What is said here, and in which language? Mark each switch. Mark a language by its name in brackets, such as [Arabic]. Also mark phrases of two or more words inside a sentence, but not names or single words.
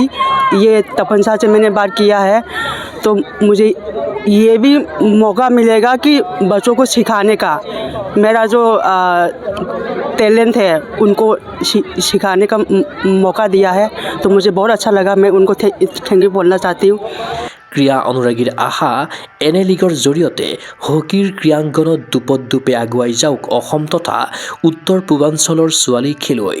[Hindi] ये तपन शाह से मैंने बात किया है, तो मुझे ये भी मौका मिलेगा कि बच्चों को सिखाने का, मेरा जो टैलेंट है उनको सिखाने का मौका दिया है, तो मुझे बहुत अच्छा लगा। मैं उनको [English] thank you [Hindi] बोलना चाहती हूँ। [Assamese] ক্ৰীড়া অনুৰাগীৰ আশা এনে লীগৰ জৰিয়তে হকীৰ ক্ৰীড়াংগনত দুপদুপে আগুৱাই যাওক অসম তথা উত্তৰ পূৰ্বাঞ্চলৰ ছোৱালী খেলুৱৈ।